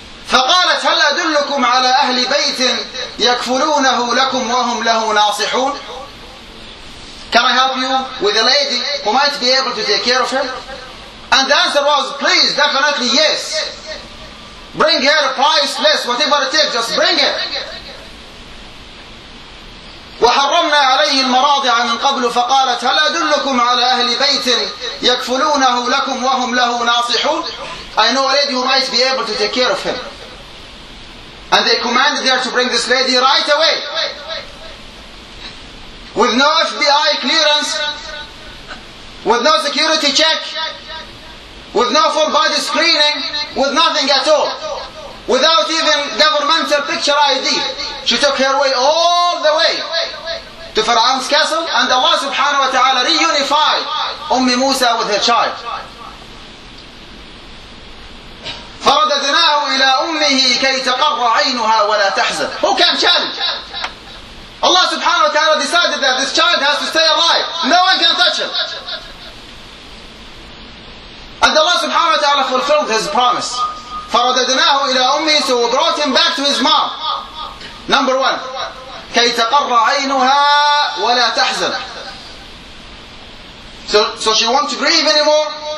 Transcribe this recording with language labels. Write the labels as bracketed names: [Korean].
[Arabic] فَقَالَتْ هَلْ أَدُلُّكُمْ عَلَىٰ أَهْلِ بَيْتٍ يَكْفُلُونَهُ لَكُمْ وَهُمْ لَهُ نَاصِحُونَ [English] Can I help you with a lady who might be able to take care of him? And the answer was, please, definitely, yes. Bring her priceless, whatever it takes, just bring her. [Arabic] وَحَرَّمْنَا عَلَيْهِ الْمَرَاضِعَ مِنْ قَبْلُ فَقَالَتْ هَلْ أَدُلُّكُمْ عَلَىٰ أَهْلِ بَيْتٍ يَكْفُلُونَهُ لَكُمْ وَهُمْ لَهُ نَاصِحُونَ [English] I know a lady who might be able to take care of him. And they commanded her to bring this lady right away. With no FBI clearance, with no security check, with no full body screening, with nothing at all. Without even governmental picture ID. She took her way all the way to Fir'aun's castle and Allah subhanahu wa ta'ala reunified Ummi Musa with her child. [Arabic] فَرَدَدْنَاهُ إِلَىٰ أُمِّهِ كَيْ تَقَرَّ عَيْنُهَا وَلَا تَحْزَنُ [English] Who can challenge? Allah subhanahu wa ta'ala decided that this child has to stay alive. No one can touch him. And Allah subhanahu wa ta'ala fulfilled his promise. [Arabic] فَرَدَدْنَاهُ إِلَىٰ أُمِّهِ [English] So we brought him back to his mom. Number one. [Arabic] كَيْ تَقَرَّ عَيْنُهَا وَلَا تَحْزَنَ [English] So she won't grieve anymore.